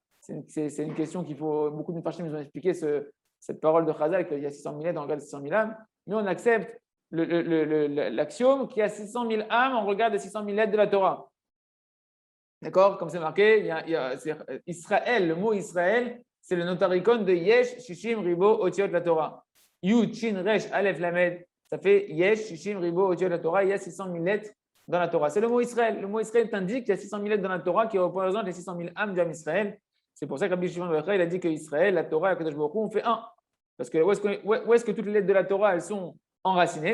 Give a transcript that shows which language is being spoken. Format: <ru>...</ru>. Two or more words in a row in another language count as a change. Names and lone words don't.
<fr>C'est une question qu'il faut. Beaucoup de Mepharshim nous ont expliqué cette parole de Chazal, qu'il y a 600 000 lettres, on regarde 600 000 âmes. Mais on accepte l'axiome qu'il y a 600 000 âmes, on regarde les 600 000 lettres de la Torah. D'accord? Comme c'est marqué, c'est Israël, le mot Israël, c'est le notaricon de</fr> <he>יש שישים ריבוא אותיות לתורה. יוד שין ריש אלף למד.</he> <fr>Ça fait</fr> <he>יש שישים ריבוא אותיות, לתורה.</he> <fr>Il y a 600 000 lettres dans la Torah. C'est le mot Israël. Le mot Israël t'indique qu'il y a 600 000 lettres dans la Torah qui représentent les 600 000 âmes du Ham Israël. C'est pour ça que Rabbi Shimon il a dit que Israël, la Torah et Kadosh Baruch Hu, on fait un. Parce que où est-ce que toutes les lettres de la Torah, elles sont enracinées?</fr>